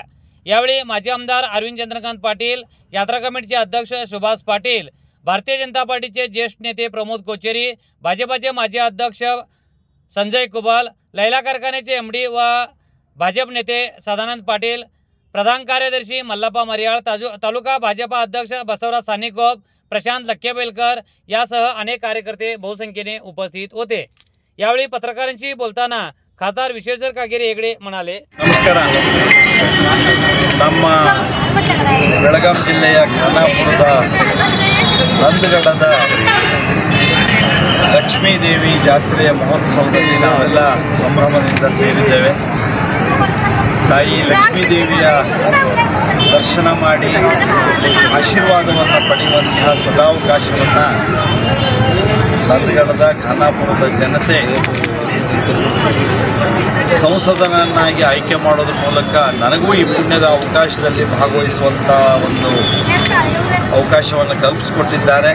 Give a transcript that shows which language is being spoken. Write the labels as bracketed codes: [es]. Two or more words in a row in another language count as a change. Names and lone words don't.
[mr] यावेळी माजी आमदार अरविंद चंद्रकांत पाटील, यात्रा कमिटीचे अध्यक्ष सुभाष पाटील, भारतीय जनता पार्टीचे ज्येष्ठ नेते प्रमोद कोचेरी, भाजपाचे माजी अध्यक्ष संजय कुबल, लैला कारखान्याचे एमडी व भाजप नेते सदानंद पाटील, प्रधान कार्यदर्शी मल्लप्पा मरियाळ, तालुका भाजपा अध्यक्ष बसवराज सानिकोप, प्रशांत लक्केबेलकर यासह अनेक कार्यकर्ते बहुसंख्येने उपस्थित होते। यावेळी पत्रकारांशी बोलताना खासदार विश्वेश्वर कागेरी हेगडे म्हणाले, [kn] नमस्कार। ನಮ್ಮ ಬೆಳಗಾವಿ ಜಿಲ್ಲೆಯ ಖಾನಾಪುರದ ನಂದಗಡದ ಲಕ್ಷ್ಮೀ ದೇವಿ ಜಾತ್ರೆಯ ಮಹೋತ್ಸವದಲ್ಲಿ ನಾವೆಲ್ಲ ಸಂಭ್ರಮದಿಂದ ಸೇರಿದ್ದೇವೆ। ತಾಯಿ ಲಕ್ಷ್ಮೀ ದೇವಿಯ ದರ್ಶನ ಮಾಡಿ ಆಶೀರ್ವಾದವನ್ನು ಪಡೆಯುವಂತಹ ಸದಾವಕಾಶವನ್ನು ನಂದಗಡದ ಖಾನಾಪುರದ ಜನತೆ ಸಂಸದನನ್ನಾಗಿ ಆಯ್ಕೆ ಮಾಡೋದ್ರ ಮೂಲಕ ನನಗೂ ಈ ಪುಣ್ಯದ ಅವಕಾಶದಲ್ಲಿ ಭಾಗವಹಿಸುವಂಥ ಒಂದು ಅವಕಾಶವನ್ನು ಕಲ್ಪಿಸಿಕೊಟ್ಟಿದ್ದಾರೆ।